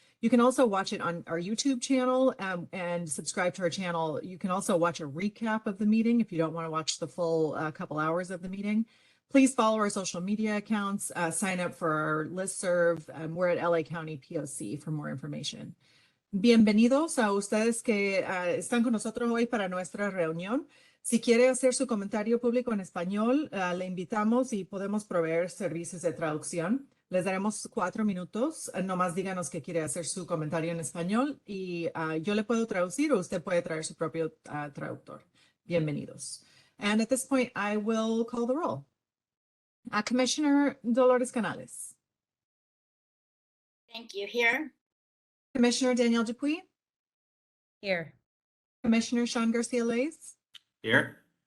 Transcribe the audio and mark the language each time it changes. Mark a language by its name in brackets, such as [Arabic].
[English] You can also watch it on our YouTube channel and subscribe to our channel. You can also watch a recap of the meeting if you don't want to watch the full couple hours of the meeting. Please follow our social media accounts, sign up for our listserv. We're at LA County POC for more information. [Spanish] Bienvenidos a ustedes que están con nosotros hoy para nuestra reunión. Si quiere hacer su comentario público en español, le invitamos y podemos proveer servicios de traducción. Les daremos 4 minutos. Nomás díganos que quiere hacer su comentario en español y yo le puedo traducir o usted puede traer su propio traductor. Bienvenidos. [English] And at this point, I will call the roll. Commissioner Dolores Canales. Thank you. Here. Commissioner Danielle Dupuy. Here. Commissioner Sean Garcia-Lays. Here.